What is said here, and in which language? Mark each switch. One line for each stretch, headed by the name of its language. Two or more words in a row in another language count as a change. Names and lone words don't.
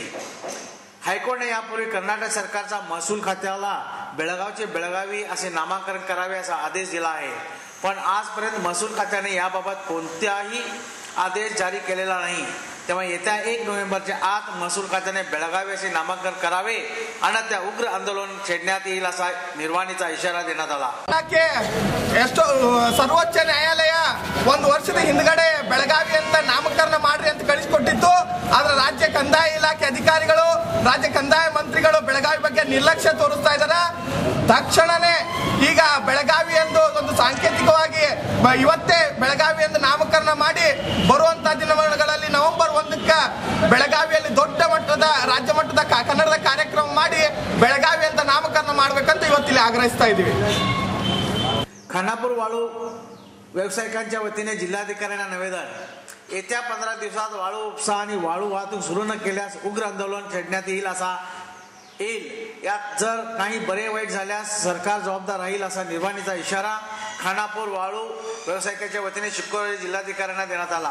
Marathi: हायकोर्टाने यापूर्वी कर्नाटक सरकारच्या महसूल खात्याला बेळगावचे बेळगावी असे नामकरण करावे असा आदेश दिला आहे, पण आजपर्यंत महसूल खात्याने याबाबत कोणताही आदेश जारी केलेला नाही। त्यामुळे येत्या 1 नोव्हेंबरच्या आत महसूल खात्याने बेळगावी असे नामकरण करावे आणि त्या उग्र आंदोलन छेडण्यात येईल असा निर्वाणीचा इशारा देण्यात आला। सर्वोच्च न्यायालय
Kannada: 1 ವರ್ಷದ ಹಿಂದಗಡೆ ಬೆಳಗಾವಿ ಅಂತ ನಾಮಕರಣ ಮಾಡ್ರಿ ಅಂತ ಕಳಿಸಿಕೊಟ್ಟಿತ್ತು। ಆದ್ರೆ ರಾಜ್ಯ ಕಂದಾಯ ಇಲಾಖೆ ಅಧಿಕಾರಿಗಳು ರಾಜ್ಯ ಕಂದಾಯ ಮಂತ್ರಿಗಳು ಬೆಳಗಾವಿ ಬಗ್ಗೆ ನಿರ್ಲಕ್ಷ್ಯ ತೋರಿಸ್ತಾ ಇದ್ದಾರೆ। ತಕ್ಷಣನೇ ಈಗ ಬೆಳಗಾವಿ ಎಂದು ಒಂದು ಸಾಂಕೇತಿಕವಾಗಿ ಇವತ್ತೇ ಬೆಳಗಾವಿ ಎಂದು ನಾಮಕರಣ ಮಾಡಿ ಬರುವಂತ ದಿನಗಳಲ್ಲಿ ನವೆಂಬರ್ 1ಕ್ಕೆ ಬೆಳಗಾವಿಯಲ್ಲಿ ದೊಡ್ಡ ಮಟ್ಟದ ರಾಜ್ಯ ಮಟ್ಟದ ಕನ್ನಡದ ಕಾರ್ಯಕ್ರಮ ಮಾಡಿ ಬೆಳಗಾವಿ ಅಂತ ನಾಮಕರಣ ಮಾಡಬೇಕಂತ ಇವತ್ತಿಲ್ಲಿ ಆಗ್ರಹಿಸ್ತಾ ಇದ್ದೀವಿ।
Marathi: खानापूर वाळू व्यावसायिकांच्या वतीने जिल्हाधिकाऱ्यांना निवेदन। येत्या 15 दिवसात वाळू उपसा आणि वाळू वाहतूक सुरू न केल्यास उग्र आंदोलन छेडण्यात येईल। यात जर काही बरे वाईट झाल्यास सरकार जबाबदार राहील असा निर्वाणीचा इशारा खानापूर वाळू व्यावसायिकांच्या वतीने शुक्रवारी जिल्हाधिकाऱ्यांना देण्यात आला।